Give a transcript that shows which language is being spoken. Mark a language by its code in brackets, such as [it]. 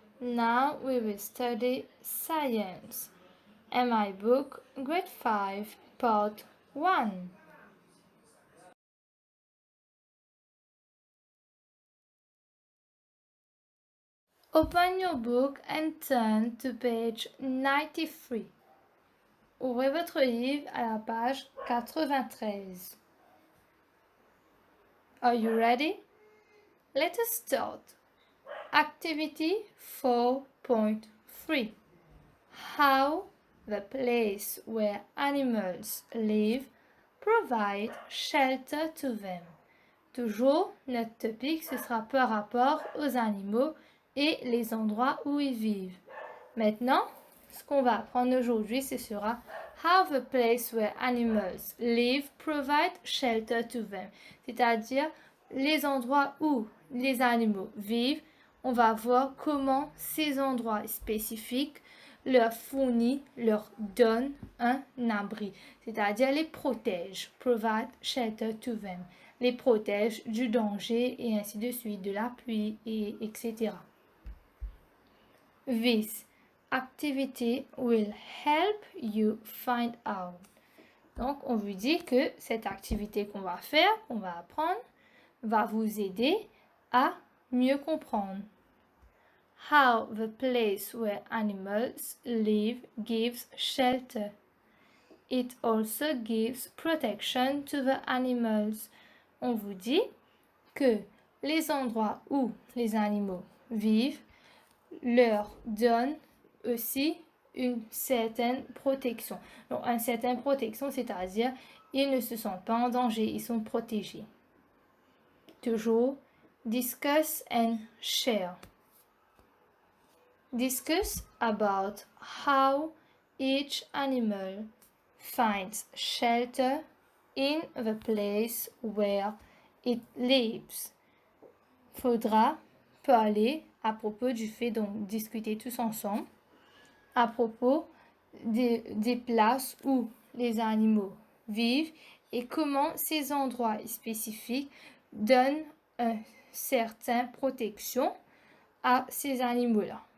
[en] Now we will study science. And my book, Grade 5, Part 1. Open your book and turn to page 93. [fr] Ouvrez votre livre à la page 93. [en] Are you ready? Let us start. Activity 4.3. How the place where animals live provide shelter to them. [fr] Toujours, notre topic, ce sera par rapport aux animaux et les endroits où ils vivent. Maintenant, ce qu'on va apprendre aujourd'hui, ce sera [en] How the place where animals live provide shelter to them. [fr] C'est-à-dire, les endroits où les animaux vivent, on va voir comment ces endroits spécifiques leur fournissent, leur donnent un abri. C'est-à-dire, les protègent. [en] Provide shelter to them. [fr] Les protègent du danger et ainsi de suite, de la pluie, etc. [en] This activity will help you find out. [fr] Donc, on vous dit que cette activité qu'on va faire, qu'on va apprendre, va vous aider à mieux comprendre. [en] How the place where animals live gives shelter. It also gives protection to the animals. [fr] On vous dit que les endroits où les animaux vivent leur donnent aussi une certaine protection. Donc, une certaine protection, c'est-à-dire ils ne se sentent pas en danger, ils sont protégés. [en] Toujours, discuss and share. Discuss about how each animal finds shelter in the place where it lives. [fr] Faudra parler à propos du fait, donc discuter tous ensemble, à propos des places où les animaux vivent et comment ces endroits spécifiques donnent une certaine protection à ces animaux-là.